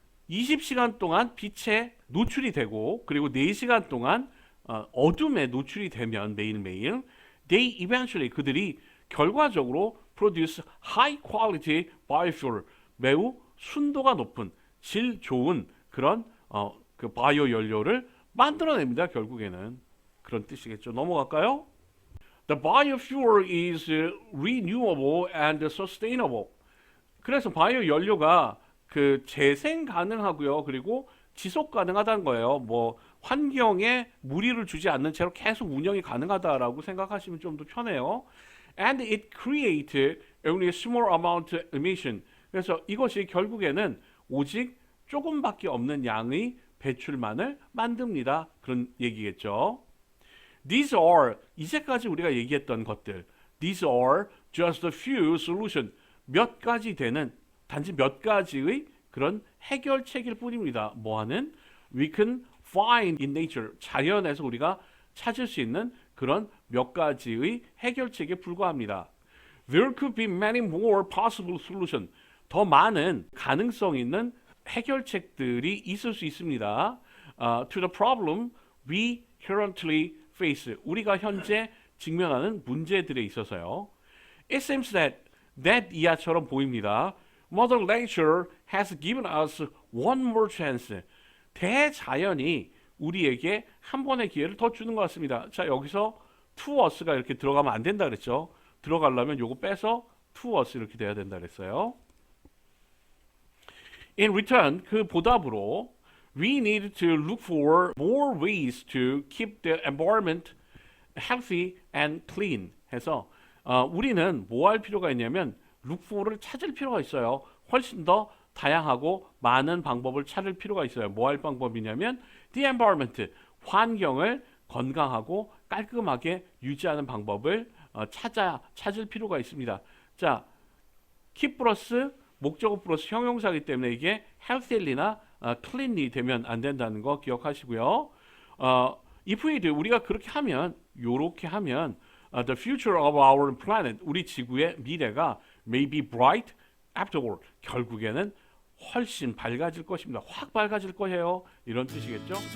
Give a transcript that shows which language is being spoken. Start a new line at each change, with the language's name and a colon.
Korean: 20시간 동안 빛에 노출이 되고 그리고 4시간 동안 어둠에 노출이 되면 매일매일
English: they eventually
Korean: 그들이 결과적으로
English: produce high quality biofuel
Korean: 매우 순도가 높은 질 좋은 그런 그 바이오 연료를 만들어냅니다. 결국에는 그런 뜻이겠죠. 넘어갈까요?
English: The biofuel is renewable and sustainable.
Korean: 그래서 바이오 연료가 그 재생 가능하고요. 그리고 지속 가능하다는 거예요. 뭐 환경에 무리를 주지 않는 채로 계속 운영이 가능하다라고 생각하시면 좀 더 편해요.
English: And it creates only a small amount of emission.
Korean: 그래서 이것이 결국에는 오직 조금밖에 없는 양의 배출만을 만듭니다. 그런 얘기겠죠.
English: These are
Korean: 이제까지 우리가 얘기했던 것들.
English: These are just a few solutions.
Korean: 몇 가지 되는 단지 몇 가지의 그런 해결책일 뿐입니다. 뭐하는?
English: We can find in nature.
Korean: 자연에서 우리가 찾을 수 있는 그런 몇 가지의 해결책에 불과합니다.
English: There could be many more possible solutions.
Korean: 더 많은 가능성 있는 해결책들이 있을 수 있습니다.
English: To the problem we currently face.
Korean: 우리가 현재 직면하는 문제들에 있어서요.
English: It seems that
Korean: 이하처럼 보입니다.
English: Mother Nature has given us one more chance.
Korean: 대자연이 우리에게 한 번의 기회를 더 주는 것 같습니다. 자, 여기서 to us가 이렇게 들어가면 안 된다 그랬죠. 들어가려면 요거 빼서 to us 이렇게 돼야 된다 그랬어요.
English: In return,
Korean: 그 보답으로
English: we need to look for more ways to keep the environment healthy and clean
Korean: 해서 우리는 뭐 할 필요가 있냐면 look for를 찾을 필요가 있어요. 훨씬 더 다양하고 많은 방법을 찾을 필요가 있어요. 뭐 할 방법이냐면
English: the environment,
Korean: 환경을 건강하고 깔끔하게 유지하는 방법을 찾을 필요가 있습니다. 자, keep 플러스 목적어 플러스 형용사이기 때문에 이게 healthy나 cleanly 되면 안 된다는 거 기억하시고요.
English: if we do,
Korean: 우리가 그렇게 하면 요렇게 하면
English: the future of our planet,
Korean: 우리 지구의 미래가
English: may be bright afterward.
Korean: 결국에는 훨씬 밝아질 것입니다. 확 밝아질 거예요. 이런 뜻이겠죠?